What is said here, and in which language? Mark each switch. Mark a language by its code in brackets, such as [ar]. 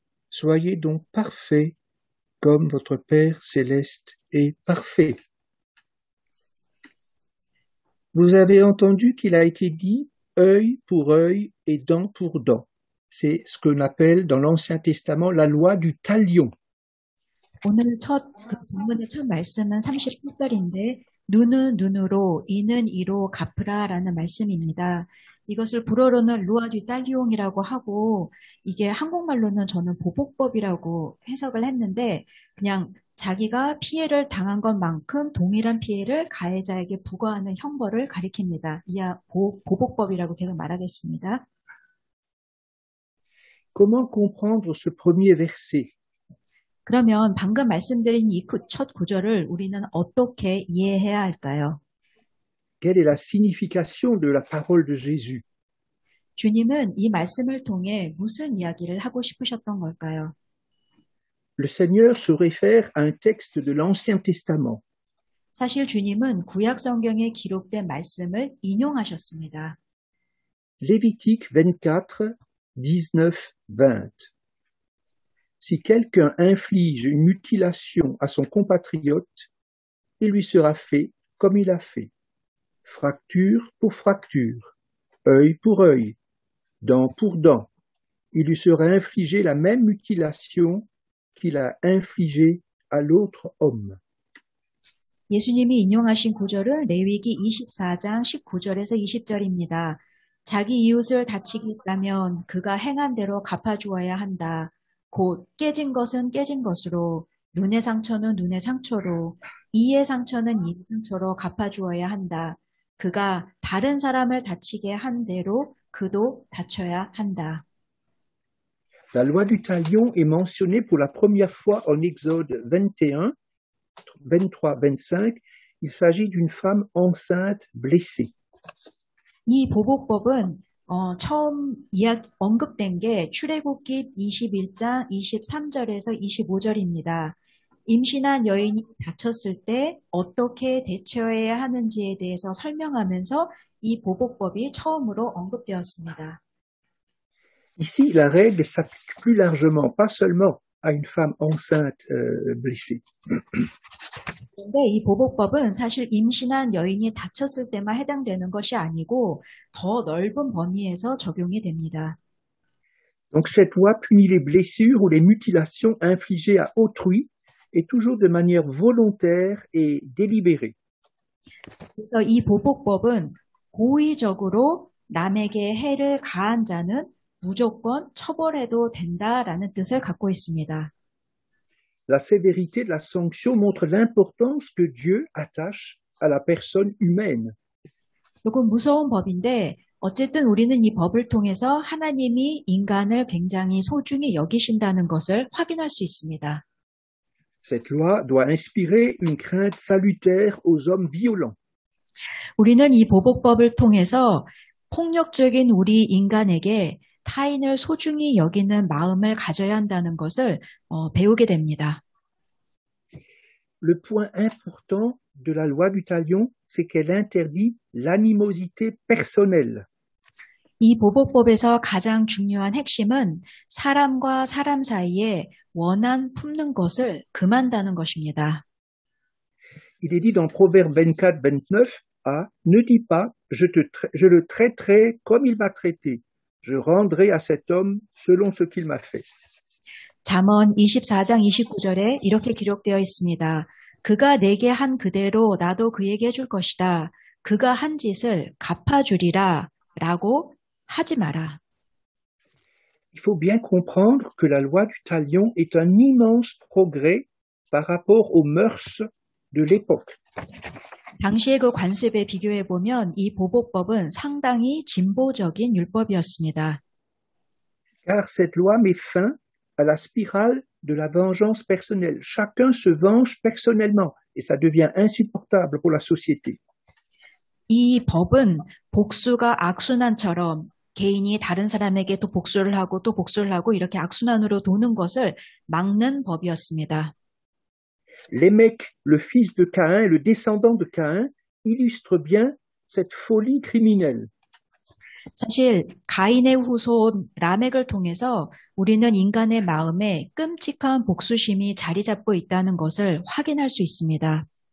[fr] Soyez donc parfaits, comme votre Père céleste est parfait. Vous avez entendu qu'il a été dit œil pour œil et dent pour dent. C'est ce qu'on appelle dans l'Ancien Testament la loi du talion. [ko] 오늘 본문의 첫 말씀은 38절인데 눈은 눈으로, 이는 이로 갚으라라는 말씀입니다. 이것을 불어로는 루아주 딸리옹이라고 하고 이게 한국말로는 저는 보복법이라고 해석을 했는데 그냥 자기가 피해를 당한 것만큼 동일한 피해를 가해자에게 부과하는 형벌을 가리킵니다. 이하 보복법이라고 계속 말하겠습니다. [fr] Comment comprendre ce premier verset? [ko] 그러면 방금 말씀드린 이 첫 구절을 우리는 어떻게 이해해야 할까요? [fr] Quelle est la signification de la parole de Jésus? [ko] 주님은 이 말씀을 통해 무슨 이야기를 하고 싶으셨던 걸까요? [fr] Le Seigneur se réfère à un texte de l'Ancien Testament. [ko] 사실 주님은 구약 성경에 기록된 말씀을 인용하셨습니다. [fr] Lévitique 24, 19, 20. Si quelqu'un inflige une mutilation à son compatriote, il lui sera fait comme il a fait. Fracture pour fracture, œil pour œil, dent pour dent. Il lui sera infligé la même mutilation qu'il a infligée à l'autre homme. [ko] 예수님이 인용하신 구절은 레위기 24장 19절에서 20절입니다. 자기 이웃을 다치게 했다면 그가 행한 대로 갚아주어야 한다. 곧 깨진 것은 깨진 것으로, 눈의 상처는 눈의 상처로, 이의 상처는 이의 상처로 갚아주어야 한다. 그가 다른 사람을 다치게 한 대로 그도 다쳐야 한다. [fr] La loi du talion est mentionnée pour la première fois en Exode 21, 23, 25. Il s'agit d'une femme enceinte blessée. [ko] 이 보복법은 처음 언급된 게 출애굽기 21장 23절에서 25절입니다. 임신한 여인이 다쳤을 때 어떻게 대처해야 하는지에 대해서 설명하면서 이 보복법이 처음으로 언급되었습니다. [fr] Ici, la règle s'applique plus largement, pas seulement à une femme enceinte blessée. [ko] 그런데 이 보복법은 사실 임신한 여인이 다쳤을 때만 해당되는 것이 아니고 더 넓은 범위에서 적용이 됩니다. [fr] Donc cette loi punit les blessures ou les mutilations infligées à autrui et toujours de manière volontaire et délibérée. [ko] 그래서 이 보복법은 고의적으로 남에게 해를 가한 자는 무조건 처벌해도 된다라는 뜻을 갖고 있습니다. [fr] La sévérité de la sanction montre l'importance que Dieu attache à la personne humaine. [ko] 조금 무서운 법인데 어쨌든 우리는 이 법을 통해서 하나님이 인간을 굉장히 소중히 여기신다는 것을 확인할 수 있습니다. [fr] Cette loi doit inspirer une crainte salutaire aux hommes violents. [ko] 우리는 이 보복법을 통해서 폭력적인 우리 인간에게 타인을 소중히 여기는 마음을 가져야 한다는 것을 배우게 됩니다. [fr] Le point important de la loi du talion, c'est qu'elle interdit l'animosité personnelle. [ko] 이 보복법에서 가장 중요한 핵심은 사람과 사람 사이에 원한 품는 것을 금한다는 것입니다. [fr] Il est dit dans Proverbe 24, 29, ne dis pas, je le traiterai comme il m'a traité. Je rendrai à cet homme selon ce qu'il m'a fait. [ko] 잠언 24장 29절에 이렇게 기록되어 있습니다. 그가 내게 한 그대로 나도 그에게 해줄 것이다. 그가 한 짓을 갚아주리라 라고 하지 마라. [fr] Il faut bien comprendre que la loi du talion est un immense progrès par rapport aux mœurs de l'époque. [ko] 당시의 그 관습에 비교해 보면 이 보복법은 상당히 진보적인 율법이었습니다. [fr] Car cette loi met fin à la spirale de la vengeance personnelle. Chacun se venge personnellement et ça devient insupportable pour la société. [ko] 이 법은 복수가 악순환처럼 개인이 다른 사람에게 또 복수를 하고 또 복수를 하고 이렇게 악순환으로 도는 것을 막는 법이었습니다. [fr] Lémec, le fils de Caïn, le descendant de Caïn, illustre bien cette folie criminelle. [ko] 사실 가인의 후손 라멕을 통해서 우리는 인간의 마음에 끔찍한 복수심이 자리 잡고 있다는 것을 확인할 수 있습니다.